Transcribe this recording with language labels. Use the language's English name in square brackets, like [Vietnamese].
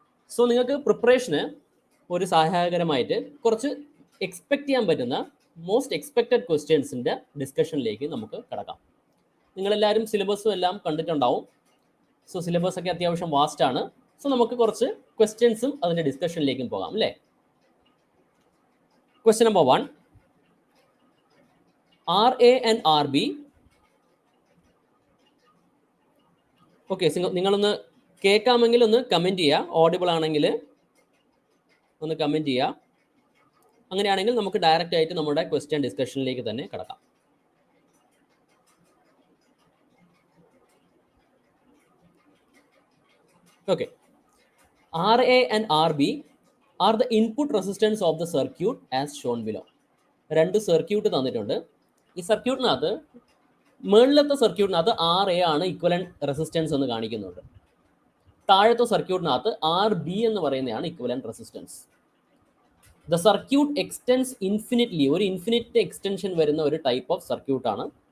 [Malayalam] So നിങ്ങൾക്ക് പ്രിപ്പറേഷന് ഒരു സഹായകരമായിട്ട് കുറച്ച് എക്സ്പെക്റ്റ് ചെയ്യാൻ പറ്റുന്ന മോസ്റ്റ് എക്സ്പെക്റ്റഡ് ക്വസ്റ്റ്യൻസിൻ്റെ ഡിസ്കഷനിലേക്ക് നമുക്ക് കടക്കാം. നിങ്ങളെല്ലാവരും സിലബസും എല്ലാം കണ്ടിട്ടുണ്ടാവും. സോ സിലബസ് ഒക്കെ അത്യാവശ്യം വാസ്റ്റ് ആണ്. സോ നമുക്ക് കുറച്ച് ക്വസ്റ്റ്യൻസും അതിൻ്റെ ഡിസ്കഷനിലേക്കും പോകാം അല്ലേ. [English] Question number 1, RA and RB. [Malayalam] Okay, നിങ്ങളൊന്ന് കേൾക്കാമെങ്കിൽ ഒന്ന് കമൻറ്റ് ചെയ്യുക. ഓഡിബിൾ ആണെങ്കിൽ ഒന്ന് കമൻറ്റ് ചെയ്യുക. അങ്ങനെയാണെങ്കിൽ നമുക്ക് ഡയറക്റ്റ് ആയിട്ട് നമ്മുടെ ക്വസ്റ്റ്യൻ ഡിസ്കഷനിലേക്ക് തന്നെ കടക്കാം. [English] Okay, RA and RB are the input resistance of the circuit as shown below. [Malayalam] രണ്ട് സർക്യൂട്ട് തന്നിട്ടുണ്ട്. ഈ സർക്യൂട്ടിനകത്ത് മുകളിലത്തെ സർക്യൂട്ടിനകത്ത് RA ആണ് ഇക്വലന്റ് റെസിസ്റ്റൻസ് എന്ന് കാണിക്കുന്നുണ്ട്. താഴത്തെ സർക്യൂട്ടിനകത്ത് RB എന്ന് പറയുന്നതാണ് equivalent resistance. [English] the circuit extends infinitely, [Malayalam] ഒരു ഇൻഫിനിറ്റ് എക്സ്റ്റൻഷൻ വരുന്ന ഒരു ടൈപ്പ് ഓഫ് സർക്യൂട്ടാണ്.